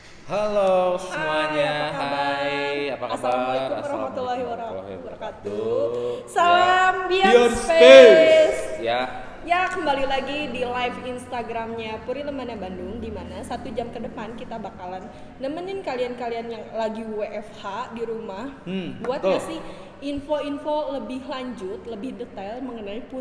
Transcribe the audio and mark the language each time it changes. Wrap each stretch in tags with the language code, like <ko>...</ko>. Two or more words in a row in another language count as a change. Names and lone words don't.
<id>Halo Hai, semuanya, apa kabar? hai, apa kabar?</id> <ar>السلام عليكم ورحمة الله السلام عليكم ورحمة الله wabarakatuh. wabarakatuh.</ar> <id>Salam Beyond Beyond Space. Space. Ya, Ya, kembali lagi di live Instagramnya Puri Lembana Bandung, di mana 1 jam ke depan kita bakalan nemenin kalian-kalian yang lagi WFH di rumah buat betul. ngasih info-info lebih lanjut, lebih detail mengenai Puri</id>